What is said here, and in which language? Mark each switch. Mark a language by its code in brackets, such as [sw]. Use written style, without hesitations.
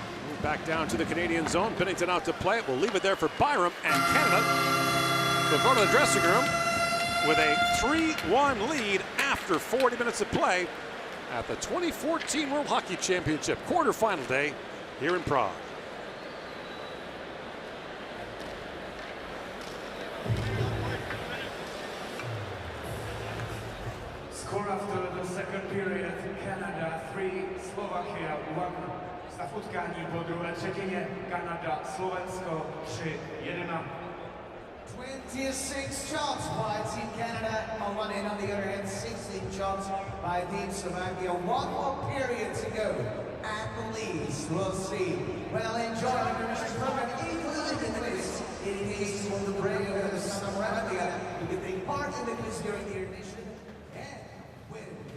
[en] Move back down to the Canadian zone. Bennington out to play it. We'll leave it there for Byram, and Canada will go to the dressing room with a 3-1 lead after 40 minutes of play at the 2014 World Hockey Championship quarterfinal day here in Prague. Score after the second period, Canada 3, Slovakia 1. [cs] Stav utkání po druhé třetině, Kanada, Slovensko 3-1. [en] 26 shots by Team Canada on one end, on the other hand 16 shots by Team Slovakia. One more period to go. At the least, we'll see. Well, enjoy the intermission program, including the quiz. In case you want to bring the summer Radia, you can take part in the quiz during the intermission and win.